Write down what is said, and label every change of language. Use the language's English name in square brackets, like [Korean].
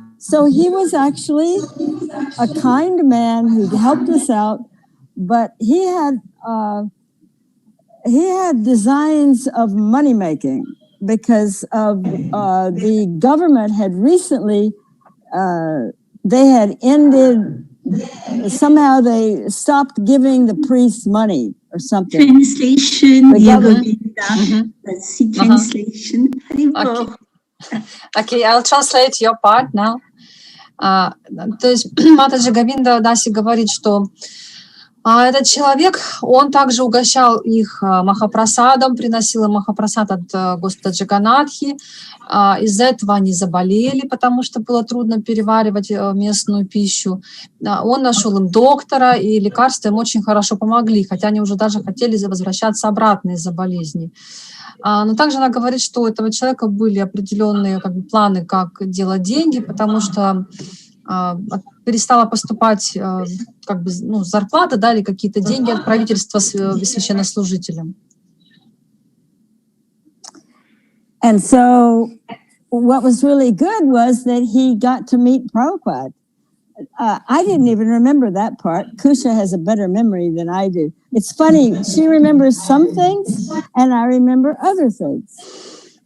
[English] So he was actually a kind man who helped us out, but he had designs of money making because of the government had recently they had ended, somehow they stopped giving the priests money or something. Translation, that's the translation. Okay, I'll translate your part now. [Russian] То есть Матаджи Говиндадаси говорит, что этот человек, он также угощал их махапрасадом, приносил им махапрасад от Господа Джаганатхи. Из-за этого они заболели, потому что было трудно переваривать местную пищу. Он нашел им доктора, и лекарства им очень хорошо помогли, хотя они уже даже хотели возвращаться обратно из-за болезни. Но также она говорит, что у этого человека были определенные планы, как делать деньги, потому что перестала поступать зарплата, да, или какие-то деньги от правительства священнослужителям. [English] And so what was really good was that he got to meet Prabhupada. I didn't even remember that part. Kusha has a better memory than I do. It's funny, she remembers some things and I remember other things.